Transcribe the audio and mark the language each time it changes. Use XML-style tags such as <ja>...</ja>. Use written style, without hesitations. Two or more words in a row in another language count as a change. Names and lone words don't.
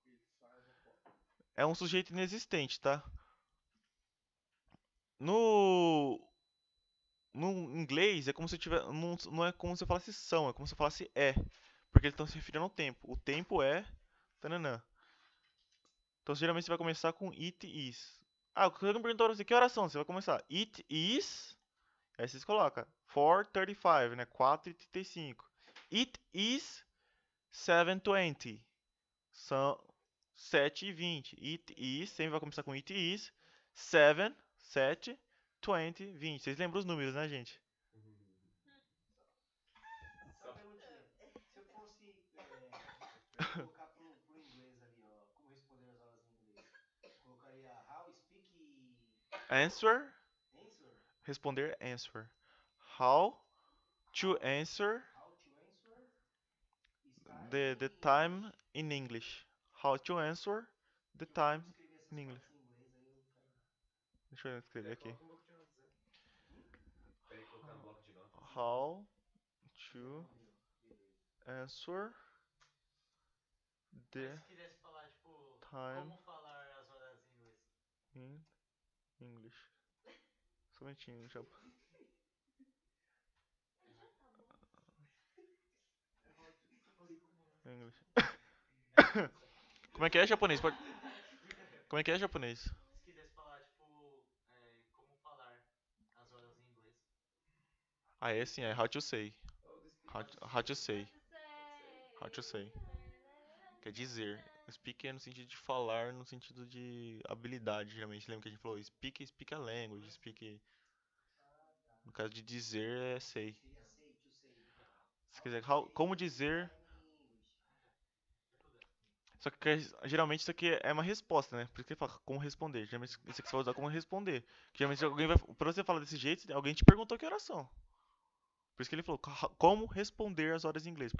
<pt>É um sujeito inexistente, tá? No inglês é como se tiver, não é como se eu falasse são, é como se eu falasse. Porque eles estão se referindo ao tempo. O tempo é tananã. Então, geralmente você vai começar com</pt> <en>it is.</en> <pt>Ah, o que eu me perguntou pra você, que horas são? Você vai começar</pt> <en>it is,</en> <pt>aí vocês colocam 4:35, né? 4:35.</pt> <en>It is 7:20.</en> <pt>São 7:20.</pt> <en>It is,</en> <pt>sempre vai começar com</pt> <en>it is</en> <pt>7, 7, 20, 20. Vocês lembram os números, né, gente? Só uma perguntinha. Se eu fosse colocar pro inglês ali, ó, como responder as aulas em inglês, eu colocaria</pt> <en>how speak Answer, answer, responder, answer. How to answer how to answer the time in English. How to answer the time</en> <pt>escrever essas</pt> <en>in English.</en> <pt>partes em inglês, aí eu não quero não. Deixa eu escrever aqui. Coloca um bloco de notas, né? Peraí, colocar um bloco de notas.</pt> <en>How to</en> <pt>Ali, ó, beleza.</pt> <en>answer</en> <pt>Mas</pt> <en>the</en> <pt>se quisesse falar, tipo,</pt> <en>time</en> <pt>como falar as horas em inglês?</pt> <en>in English.</en> <pt>Só um minutinho, já.</pt> <en>English.</en> <pt>Como é que é japonês? Como é que é japonês? Se quisesse falar, tipo, como falar as horas em inglês. Ah, é assim, é</pt> <en>how to say. Oh, this speak How to say. How How to say.</en> <pt>Quer dizer. Speak é no sentido de falar, no sentido de habilidade, geralmente. Lembra que a gente falou?</pt> <en>Speak a language. Speak.</en> <pt>No caso de dizer, é say. Seria say,</pt> <en>to say.</en> <pt>Se quiser, como dizer. Em English. Só que geralmente isso aqui é uma resposta, né? Por isso que ele fala como responder. Geralmente isso aqui você vai usar como responder. Geralmente alguém vai. Pra você falar desse jeito, alguém te perguntou que oração. Por isso que ele falou como responder as horas em inglês.</pt>